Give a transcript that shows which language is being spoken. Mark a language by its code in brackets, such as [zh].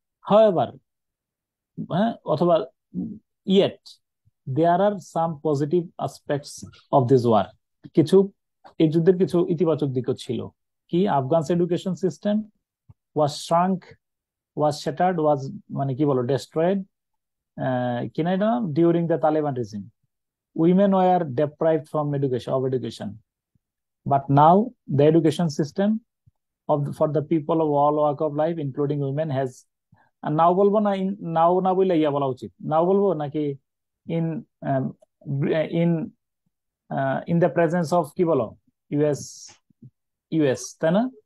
[en] however, হ্যাঁ, অথবা yet there are some positive aspects of this war, [bn] কিছু, এই যুদ্ধের কিছু ইতিবাচক দিকও ছিল। কি? [en] Afghans education system was shrunk, was shattered, was, [bn] মানে কি বলো, [en] destroyed, [bn] কি না এটা, [en] During the Taliban regime. Women were deprived from education. But now the education system for the people of all walk of life, including women, has, [bn] আর নাও বলবো না, নাও না বললে ইয়া বলা উচিত, নাও বলবো নাকি [en] in in in the presence of, [bn] কি বলো, [en] US, US, [bn] তাই না?